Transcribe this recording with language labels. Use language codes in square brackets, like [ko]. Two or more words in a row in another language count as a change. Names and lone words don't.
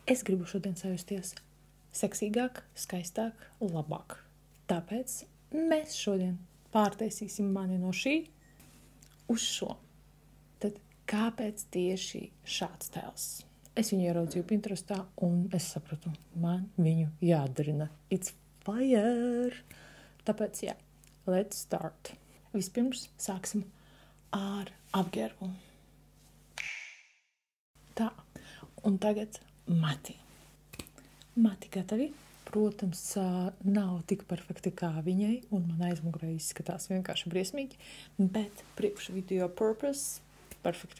[lv] Es gribu šodien sajusties seksīgāk, skaistāk, labāk. Tāpēc mēs šodien pārtaisīsim mani no šī uz šo. Tad kāpēc tieši šāds tēls? Es viņu ieraudzīju Pinterestā un es sapratu, man viņu jādarina. [en] It's fire! [lv] Tāpēc jā, [en] let's start. [lv] Vispirms sāksim ar apģērbu. Tā, un tagad mati. Mati gatavi. Protams, nav tik perfekti kā viņai, un man aizmugurē izskatās vienkārši briesmīgi, bet priekš [en] video purpose [lv] perfekti.